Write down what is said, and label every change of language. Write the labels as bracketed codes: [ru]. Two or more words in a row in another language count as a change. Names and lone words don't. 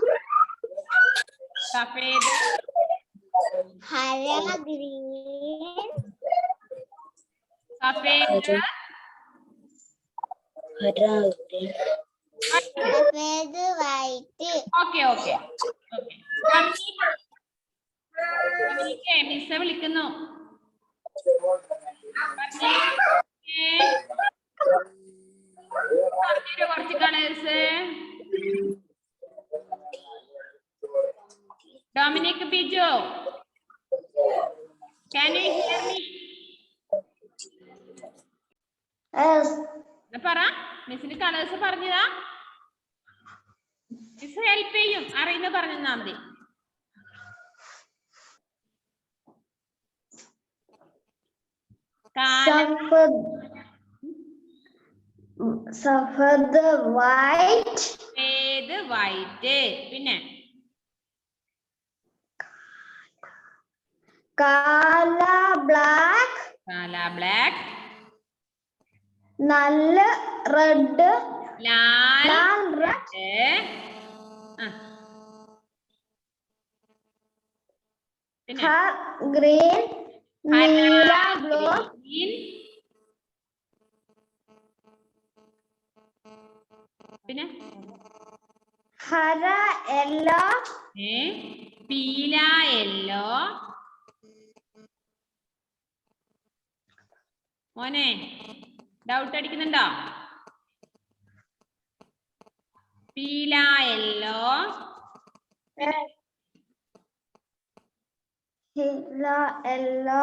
[hi] സഫേദ് हरा ग्रीन, സഫേദ് सफेद व्हाइट. [ml] ഓക്കെ ഓക്കെ ഓക്കെ. മിസ്സെ വിളിക്കുന്നു. കുറച്ച് കളേഴ്സ്. ഡൊമിനിക് ബിജോ, [en] can you hear me? [ml] പറ. മിസ്സിന് കളേഴ്സ് പറഞ്ഞതാ. മിസ് ഹെൽപ്പ് ചെയ്യും. അറിയുന്ന പറഞ്ഞാ മതി. [hi] सफेद व्हाइट, സഫേദ് വൈറ്റ്. പിന്നെ काला ब्लैक, കാലാ ബ്ലാക്ക്, नल रेड, ലാൽ लाल रेड, [ml] പിന്നെ [hi] हर ग्रीन, नीला ब्लू, [ml] ഗ്രീൻ, പിന്നെ [hi] हरा येलो, [ml] പീല യെല്ലോ. മോനെ ഡൗട്ട് അടിക്കുന്നുണ്ടോ? [hi] പീല യെല്ലോ, [en] येलो,